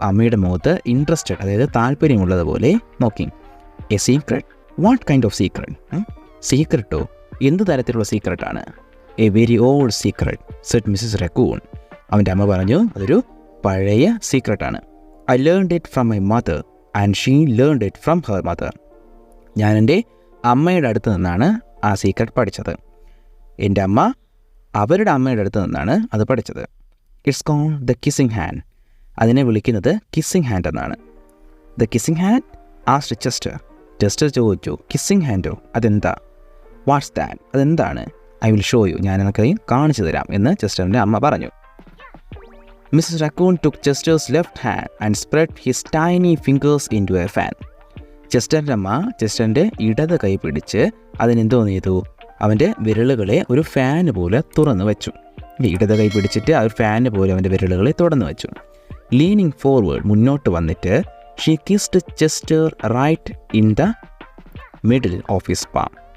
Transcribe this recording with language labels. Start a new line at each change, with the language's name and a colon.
Malayalam: അമ്മയുടെ മുഖത്ത് ഇൻട്രസ്റ്റഡ്, അതായത് താല്പര്യമുള്ളതുപോലെ നോക്കി.
English: A secret? What kind of secret? സീക്രട്ടോ?
Malayalam: എന്ത് തരത്തിലുള്ള സീക്രട്ടാണ്?
English: A very old secret said Mrs Raccoon.
Malayalam: അവൻ്റെ അമ്മ പറഞ്ഞു, അതൊരു പഴയ സീക്രട്ടാണ്.
English: I learned it from my mother and she learned it from her mother.
Malayalam: ഞാൻ എൻ്റെ അമ്മയുടെ അടുത്ത് നിന്നാണ് ആ സീക്രട്ട് പഠിച്ചത്. എൻ്റെ അമ്മ അവരുടെ അമ്മയുടെ അടുത്ത് നിന്നാണ് അത് പഠിച്ചത്.
English: It's called the kissing hand.
Malayalam: അതിനെ വിളിക്കുന്നത് കിസ്സിങ് ഹാൻഡ് എന്നാണ്.
English: The kissing hand? Asked Chester.
Malayalam: Chester ചോദിച്ചു, കിസ്സിങ് ഹാൻഡോ? അതെന്താ?
English: What's that?
Malayalam: അതെന്താണ്?
English: I will show you.
Malayalam: ഞാൻ എനിക്ക് കാണിച്ചു തരാം എന്ന് ചെസ്റ്ററിൻ്റെ അമ്മ പറഞ്ഞു.
English: Mrs. Raccoon took Chester's left hand and spread his tiny fingers into a fan.
Malayalam: ചെസ്റ്ററിൻ്റെ അമ്മ ചെസ്റ്ററിൻ്റെ ഇടത് കൈ പിടിച്ച് അതിനെന്തോന്ന് ചെയ്തു? അവൻ്റെ വിരലുകളെ ഒരു ഫാന് പോലെ തുറന്നു വെച്ചു. ഇടത് കൈ പിടിച്ചിട്ട് ആ ഒരു ഫാന് പോലെ അവൻ്റെ വിരലുകളെ തുറന്നു വെച്ചു.
English: leaning forward,
Malayalam: മുന്നോട്ട് വന്നിട്ട്
English: She kissed Chester right in the middle of his palm.